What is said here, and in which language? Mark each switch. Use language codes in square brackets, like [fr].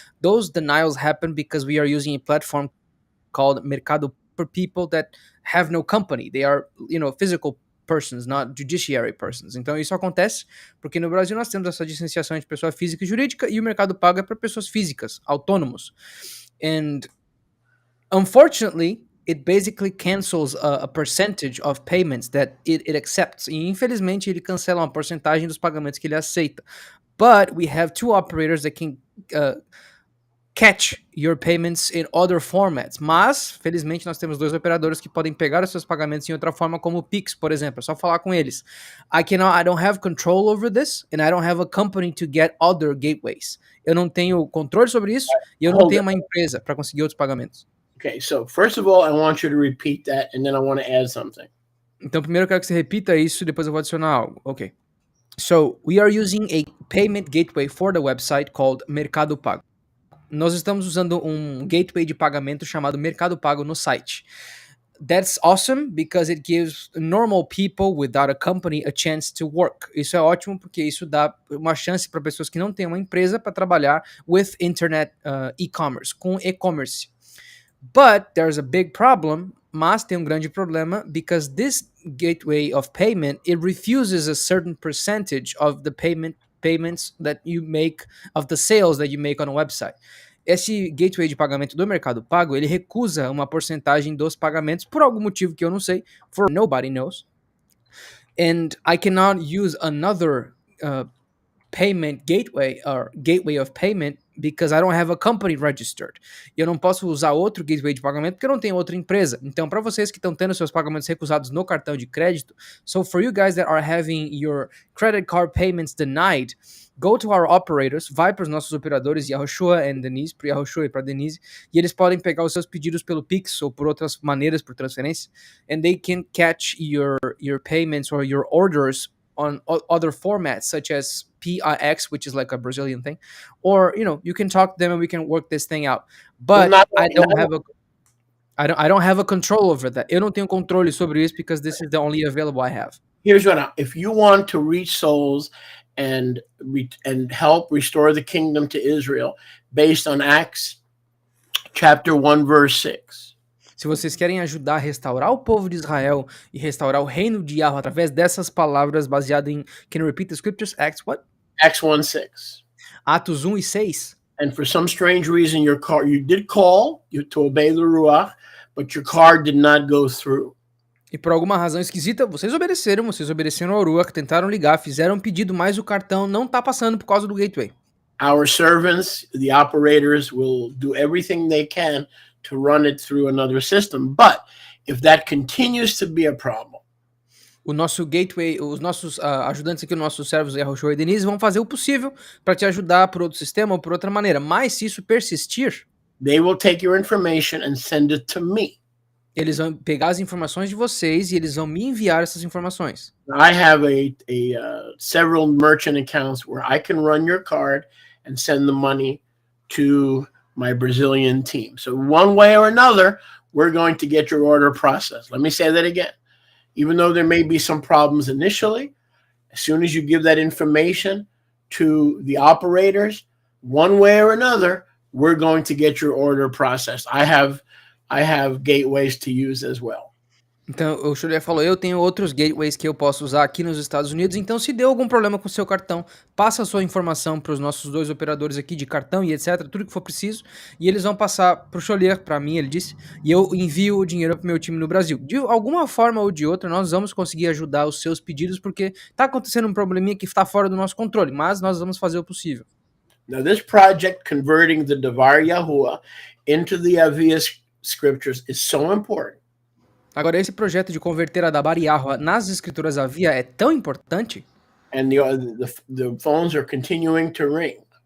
[en] Those denials happen because we are using a platform called Mercado for people that have no company. They are, physical persons, not judiciary persons. [pt] Então isso acontece porque no Brasil nós temos essa diferenciação entre pessoa física e jurídica e o Mercado Pago é para pessoas físicas, autônomos. [en] And unfortunately, it basically cancels a percentage of payments that it accepts. [pt] E infelizmente ele cancela uma porcentagem dos pagamentos que ele aceita. [en] But we have two operators that catch your payments in other formats. [pt] Mas, felizmente, nós temos dois operadores que podem pegar os seus pagamentos em outra forma, como o Pix, por exemplo. É só falar com eles. [en] I don't have control over this, and I don't have a company to get other gateways. [pt] Eu não tenho controle sobre isso, e eu não tenho uma empresa para conseguir outros pagamentos. [en] Okay, so first of all, I want you to repeat that, and then I want to add something. [pt] Então, primeiro eu quero que você repita isso, depois eu vou adicionar algo. Ok. [en] So, we are using a payment gateway for the website called Mercado Pago. [pt] Nós estamos usando um gateway de pagamento chamado Mercado Pago no site. [en] That's awesome because it gives normal people without a company a chance to work. [pt] Isso é ótimo porque isso dá uma chance para pessoas que não têm uma empresa para trabalhar [en] with internet [pt] e-commerce, com e-commerce. [en] But there's a big problem, [pt] mas tem um grande problema, [en] because this gateway of payment, it refuses a certain percentage of the payments that you make, of the sales that you make on a website. [pt] Esse gateway de pagamento do Mercado Pago, ele recusa uma porcentagem dos pagamentos por algum motivo que eu não sei, [en] for nobody knows. And I cannot use another payment gateway or gateway of payment because I don't have a company registered. [pt] E eu não posso usar outro gateway de pagamento porque eu não tenho outra empresa. Então, para vocês que estão tendo seus pagamentos recusados no cartão de crédito, [en] so for you guys that are having your credit card payments denied, go to our operators, [pt] vai para os nossos operadores, [en] Yahushua and Denise, [pt] para Yahushua e para Denise, e eles podem pegar os seus pedidos pelo Pix ou por outras maneiras, por transferência, [en] and they can catch your payments or your orders on other formats such as PIX, which is like a Brazilian thing, or you can talk to them and we can work this thing out. But I don't have a control over that. [pt] Eu não tenho controle sobre isso [en] because this is the only available I have. Here's what if you want to reach souls and help restore the kingdom to Israel based on Acts chapter 1 verse 6. [pt] Se vocês querem ajudar a restaurar o povo de Israel e restaurar o reino de Yahweh através dessas palavras baseado em... [en] Can you repeat the scriptures? Acts what? Acts 1:6. [pt] Atos 1 e 6. [en] And for some strange reason, you did call to obey the Ruach, but your car did not go through. [pt] E por alguma razão esquisita, vocês obedeceram ao Ruach, tentaram ligar, fizeram um pedido, mas o cartão não tá passando por causa do gateway. [en] Our servants, the operators, will do everything they can to run it through another system. But if that continues to be a problem, [pt] o nosso gateway, os nossos ajudantes aqui, os nossos servos, Yahushua e Denise, vão fazer o possível para te ajudar por outro sistema ou por outra maneira. Mas se isso persistir, [en] they will take your information and send it to me. [pt] Eles vão pegar as informações de vocês e eles vão me enviar essas informações. [en] I have several merchant accounts where I can run your card and send the money to my Brazilian team. So one way or another, we're going to get your order processed. Let me say that again. Even though there may be some problems initially, as soon as you give that information to the operators, one way or another, we're going to get your order processed. I have gateways to use as well. [pt] Então, o Xulia falou, eu tenho outros gateways que eu posso usar aqui nos Estados Unidos, então se deu algum problema com o seu cartão, passa a sua informação para os nossos dois operadores aqui de cartão e etc, tudo que for preciso, e eles vão passar para o Xolier, para mim, ele disse, e eu envio o dinheiro para o meu time no Brasil. De alguma forma ou de outra, nós vamos conseguir ajudar os seus pedidos, porque está acontecendo um probleminha que está fora do nosso controle, mas nós vamos fazer o possível. [en] Now, this project converting the Devar Yahuwah into the Avia scriptures is so important. [pt] Agora, esse projeto de converter a Dabar Yahuwah nas escrituras Avia é tão importante. [en] And the phones are continuing to ring.